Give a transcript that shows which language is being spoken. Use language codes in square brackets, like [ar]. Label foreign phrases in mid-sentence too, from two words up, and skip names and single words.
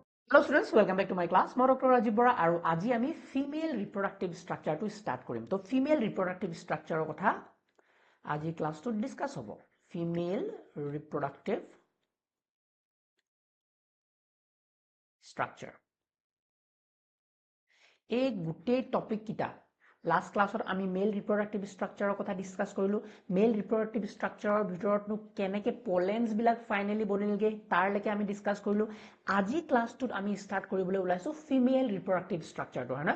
[en] Hello students, welcome back to my class. [as] মই Dr. Rajiv Bora আৰু আজি আমি [en] female reproductive structure to start [as] কৰিম. তো [en] female reproductive structure [as] কথা আজি ক্লাছটো ডিসকাস হ'ব. [en] Female reproductive structure. [as] এই গোটেই টপিক কিটা [en] last class [as] আমি [en] male reproductive structure [as] কথা ডিসকাস কৰিলো. [en] male reproductive structure [as] ভিতৰতনো কেনেকে পলেন্স বিলাক ফাইনালি বনিলগে তাৰলৈকে আমি ডিসকাস কৰিলো. আজি ক্লাছটোত আমি স্টাৰ্ট কৰিবলৈ ওলাইছো [en] female reproductive structure [as] হয় না.